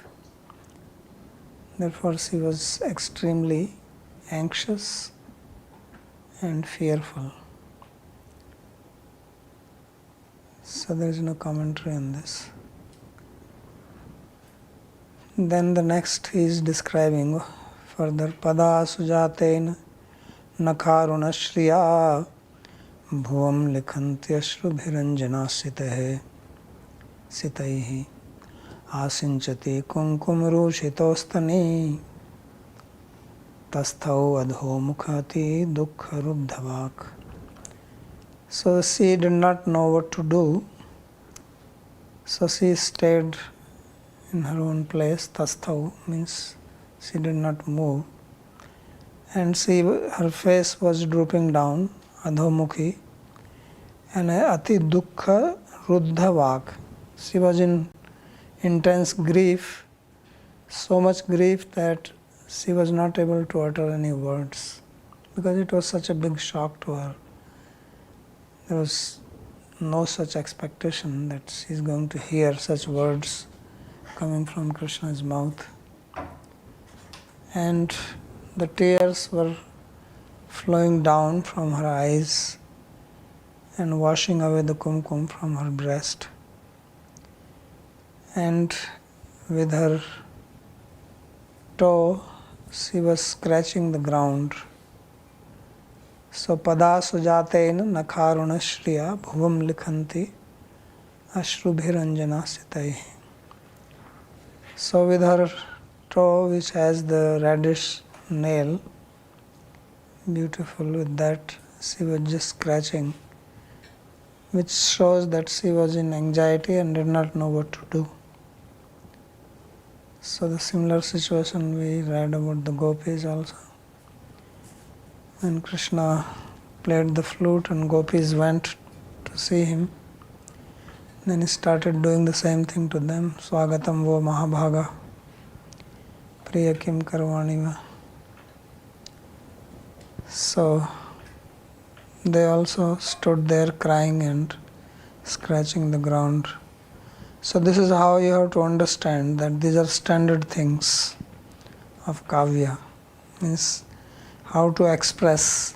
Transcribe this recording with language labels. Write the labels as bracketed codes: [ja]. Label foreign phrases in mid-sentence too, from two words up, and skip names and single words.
[en] Therefore she was extremely anxious and fearful. So there is no commentary on this. Then the next he is describing further, [sa] pada sujaten nakharuna shriya bhuvam likhanti ashrubhiranjana sitaihi asinchati kumkum rushitostani tasthau adho mukhati dukkha ruddhavak. [en] So she did not know what to do. So she stayed in her own place. Tasthau means she did not move. And her face was drooping down, adhomukhi, and [sa] ati dukkha ruddhavak. [en] She was in intense grief, so much grief that she was not able to utter any words because it was such a big shock to her. There was no such expectation that she is going to hear such words coming from Krishna's mouth. And the tears were flowing down from her eyes and washing away the kumkum from her breast. And with her toe, she was scratching the ground. [sa] So pada sujaten nakharuna shriya bhuvam likhanti ashrubhiranjana sitai. [en] So with her toe, which has the reddish nail, beautiful, with that she was just scratching which shows that she was in anxiety and did not know what to do. So the similar situation we read about the gopis also. When Krishna played the flute and gopis went to see him, then he started doing the same thing to them. [sa] Swagatam vo mahabhaga, priya kim karvani va. [en] So they also stood there crying and scratching the ground. So this is how you have to understand that these are standard things of kavya. Means how to express.